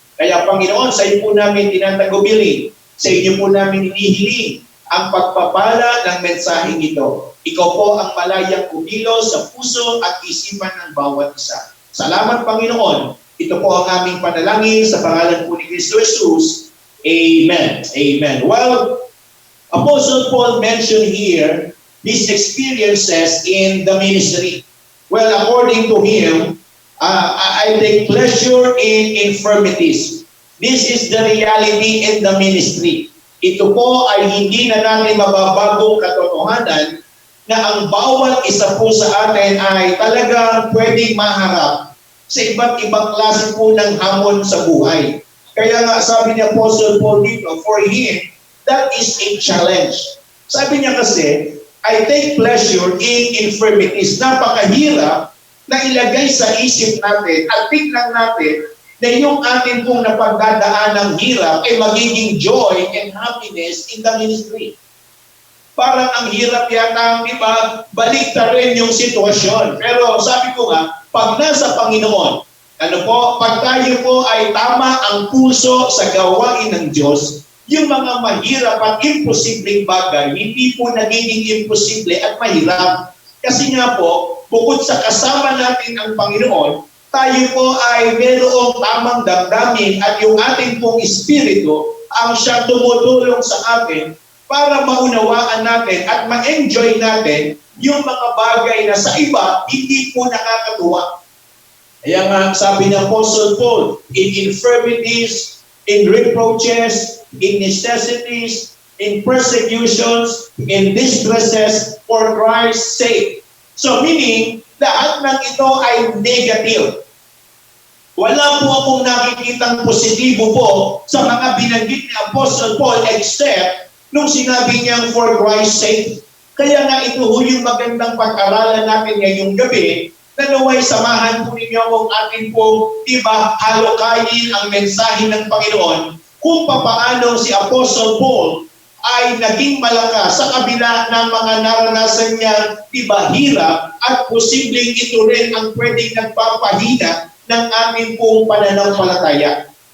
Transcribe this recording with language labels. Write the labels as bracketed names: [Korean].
[Filipino] Kaya, Panginoon, sa iyo po namin tinatagubili, sa inyo po namin inihiling ang pagpapala ng mensaheng ito. Ikaw po ang malayang kumilos sa puso at isipan ng bawat isa. Salamat, Panginoon. Ito po ang aming panalangin sa pangalan po ni Kristo Jesus. Amen. Amen. [English] Well, Apostle Paul mentioned here his experiences in the ministry. Well, according to him, I take pleasure in infirmities. This is the reality in the ministry. [Filipino] Ito po ay hindi na natin mababagong katotohanan na ang bawat isa po sa atin ay talagang pwedeng maharap sa iba't ibang klase po ng hamon sa buhay. Kaya nga sabi ni Apostle Paul dito, [English] for him, that is a challenge. [Filipino] Sabi niya kasi, [English] I take pleasure in infirmities. [Filipino] Napakahirap na ilagay sa isip natin at tignan natin na yung atin pong napagdadaan ng hirap ay magiging [English] joy and happiness in the ministry. [Filipino] Parang ang hirap yata, di ba, balikta rin yung sitwasyon. Pero sabi ko nga, pag nasa Panginoon, pag tayo po ay tama ang puso sa gawain ng Diyos, yung mga mahirap at imposibleng bagay, hindi po nagiging imposible at mahirap. Kasi nga po, bukod sa kasama natin ang Panginoon, tayo po ay mayroong tamang damdamin at yung ating pong espiritu ang siyang tumutulong sa atin para maunawaan natin at ma-enjoy natin yung mga bagay na sa iba hindi po nakakatuwa. Kaya nga sabi ng [English] Apostle Paul, in infirmities, in reproaches, in necessities, in persecutions, in distresses, for Christ's sake. So meaning, [Filipino] lahat ng ito ay negative. Wala po akong nakikitang positibo po sa mga binanggit ni Apostle Paul except nung sinabi niyang [English] for Christ's sake. [Filipino] Kaya nga ito ho yung magandang pag-aralan natin ngayong gabi na naway samahan po ninyo kung atin po, diba, halokayin ang mensahe ng Panginoon kung paano si Apostle Paul ay naging malakas sa kabila ng mga naranasan niya, diba, hirap at posibleng ito rin ang pwedeng nagpapahina ng ating pong pananampalataya.